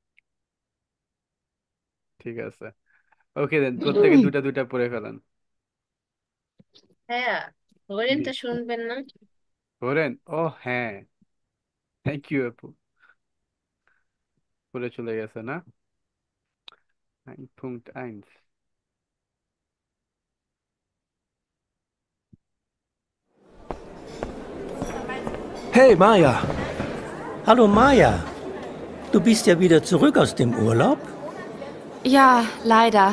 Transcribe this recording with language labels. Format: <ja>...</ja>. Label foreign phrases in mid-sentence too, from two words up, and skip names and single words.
<bn>ঠিক আছে,</bn> <en>okay then</en> <bn>প্রত্যেকে দুটা দুটা পড়ে ফেলেন। হ্যাঁ, জি, ওরেনটা শুনবেন না? পড়েন। ও হ্যাঁ,</bn> <en>thank you</en> <bn>আপু, পড়ে চলে গেছে না? 9.1।</bn> <de>Hey Maja, Hallo Maja, du bist ja wieder zurück aus dem Urlaub. Ja, leider.</de>